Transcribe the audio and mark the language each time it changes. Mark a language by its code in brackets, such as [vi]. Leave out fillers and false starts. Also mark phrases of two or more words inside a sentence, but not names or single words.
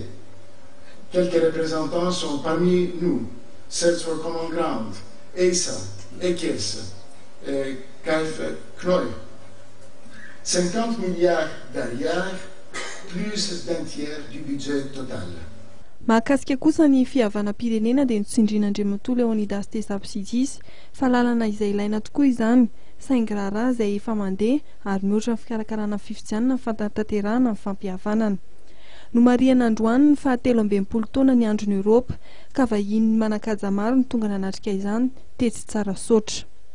[fr] Quelques représentants sont parmi nous: Search for Common Ground, EISA, EKES, KF-CNOI. 50 milliards d'ariary, plus d'un tiers du budget total. [mg] Mahakasika kosa ny fihavanam-pirenena dia notsindrin'Andriamatoa Leonidas Tezapsidis fa lalana izay ilaina tokoa izany saingy raharaha izay efa mandeha ary mihoatra ny fikarakarana fifidianana ny fanatanterahana ny fampihavanana. No mariana androany ny 17 taona ny andron'ny Europa ka vahiny manakaja maro ny tonga nanatrika izany tetsy tsara sotra.